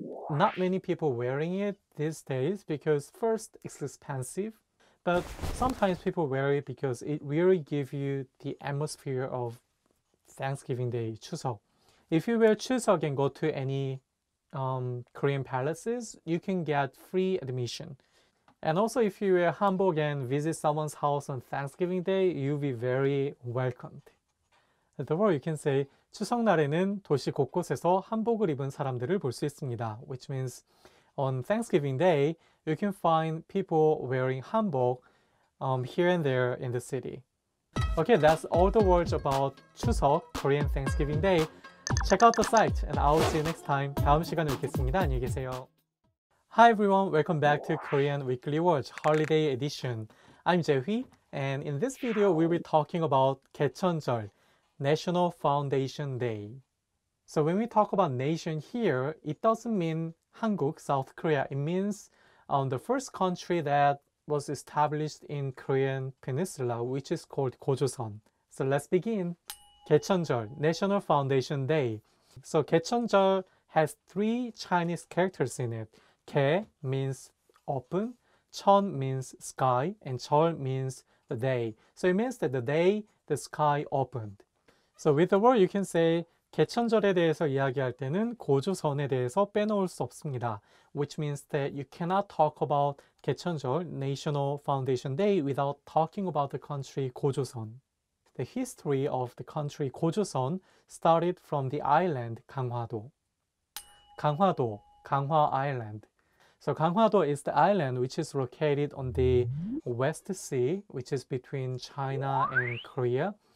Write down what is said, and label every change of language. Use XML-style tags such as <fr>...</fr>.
<en>Not many people wearing it these days because first it's expensive, but sometimes people wear it because it really gives you the atmosphere of Thanksgiving Day, 추석. If you wear 추석 and go to any Korean palaces, you can get free admission. And also if you wear hanbok and visit someone's house on Thanksgiving Day, you'll be very welcomed. Therefore, you can say</en> <ko>추석날에는 도시 곳곳에서 한복을 입은 사람들을 볼 수 있습니다.</ko> <en>Which means on Thanksgiving Day, you can find people wearing hanbok here and there in the city. Okay, that's all the words about 추석, Korean Thanksgiving Day. Check out the site and I'll see you next time.</en> <ko>다음 시간에 뵙겠습니다. 안녕히 계세요.</ko> <en>Hi everyone, welcome back to Korean Weekly Words Holiday Edition. I'm Jae-hui, and in this video we'll be talking about 개천절, National Foundation Day. So when we talk about nation here, it doesn't mean Hanguk, South Korea. It means the first country that was established in Korean Peninsula, which is called 고조선. So let's begin. 개천절, National Foundation Day. So 개천절 has three Chinese characters in it. 개 means open, 천 means sky, and 절 means the day. So it means that the day the sky opened. So with the word you can say</en> <ko>개천절에 대해서 이야기할 때는 고조선에 대해서 빼놓을 수 없습니다.</ko> <en>Which means that you cannot talk about 개천절, National Foundation Day, without talking about the country 고조선. The history of the country 고조선 started from the island 강화도. 강화도, Ganghwa Island. So Ganghwa-do is the island which is located on the West Sea, which is between China and Korea.</en>